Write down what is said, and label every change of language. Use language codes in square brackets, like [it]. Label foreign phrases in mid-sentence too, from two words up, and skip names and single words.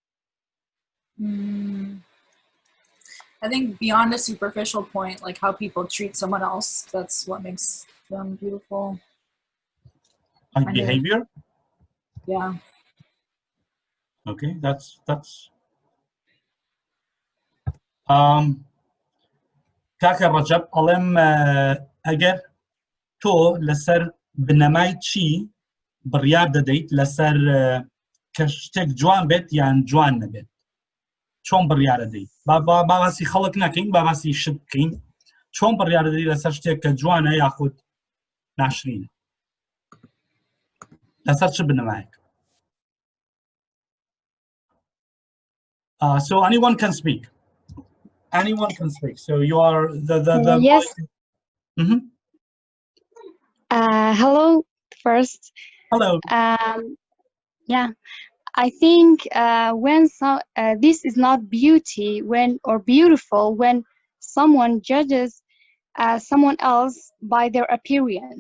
[en] I think beyond a superficial point, like how people treat someone else, that's what makes them beautiful. Like behavior? Yeah. Okay, that's [ckb] کاکە ڕەجەب ئەڵێم ئەگەر تۆ لەسەر بنەمای چی بڕیار دەدەیت لەسەر کە شتێک جوان بێت یان جوان نەبێت، چۆن بڕیار دەدەیت؟ باسی خەڵک نەکەین، باسی شت بکەین. چۆن بڕیار دەدەیت لەسەر شتێک کە جوانە یاخود ناشرینە؟ لەسەر چ بنەمایەک؟ [en] So anyone can speak. Anyone can speak. So you are the yes. Hello first. Hello. Yeah, I think when this is not beauty or beautiful when someone judges someone else by their appearance.